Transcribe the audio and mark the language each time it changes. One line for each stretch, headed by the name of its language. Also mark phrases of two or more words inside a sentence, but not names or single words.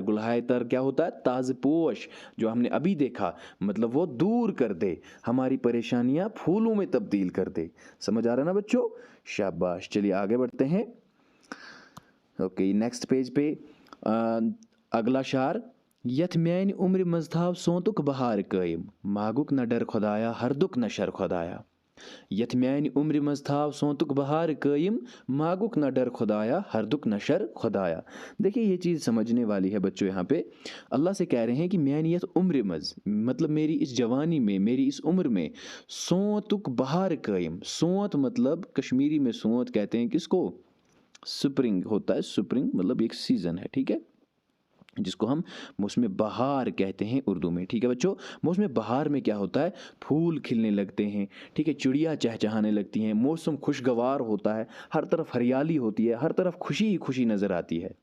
Urdu: گلہائے تر کیا ہوتا ہے, تاز پوش, جو ہم نے ابھی دیکھا, مطلب وہ دور کر دے, ہماری پریشانیاں پھولوں میں تبدیل کر دے. سمجھ آ رہا نا بچوں؟ شاباش. چلیے آگے بڑھتے ہیں. اوکے,
English: next page
Urdu: پہ اگلا شعر.
Kashmiri: یتھ میانہ عمر مز تھاو سونتک بہار قائم, ماگک نہ ڈر خدایا ہر دک نہ شر خدایا. یتھ میانہ عمر مز تھاو سونتک بہار قائم, ماگک نہ ڈر خدایا ہر دک نہ شر خدایا.
Urdu: دیکھیے یہ چیز سمجھنے والی ہے بچوں. یہاں پہ اللہ سے کہہ رہے ہیں کہ
Kashmiri: میانی یتھ عمر مز,
Urdu: مطلب میری اس جوانی میں, میری اس عمر میں,
Kashmiri: سونتک بہار قائم.
Urdu: سونت مطلب کشمیری میں سونت کہتے ہیں کس کو, سپرنگ ہوتا ہے. سپرنگ مطلب ایک سیزن ہے, ٹھیک ہے, جس کو ہم موسم بہار کہتے ہیں اردو میں. ٹھیک ہے بچوں, موسم بہار میں کیا ہوتا ہے, پھول کھلنے لگتے ہیں, ٹھیک ہے, چڑیا چہچہانے لگتی ہیں, موسم خوشگوار ہوتا ہے, ہر طرف ہریالی ہوتی ہے, ہر طرف خوشی ہی خوشی نظر آتی ہے.